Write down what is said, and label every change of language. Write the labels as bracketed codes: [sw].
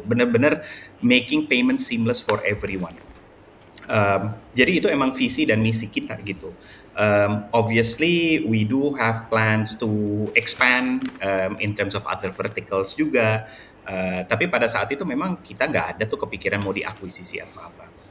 [en] Bener-bener making payment seamless for everyone. [id] Jadi itu emang visi dan misi kita gitu. [en] Obviously, we do have plans to expand in terms of other verticals juga. [id] Tapi pada saat itu memang kita nggak ada tuh kepikiran mau diakuisisi atau apa.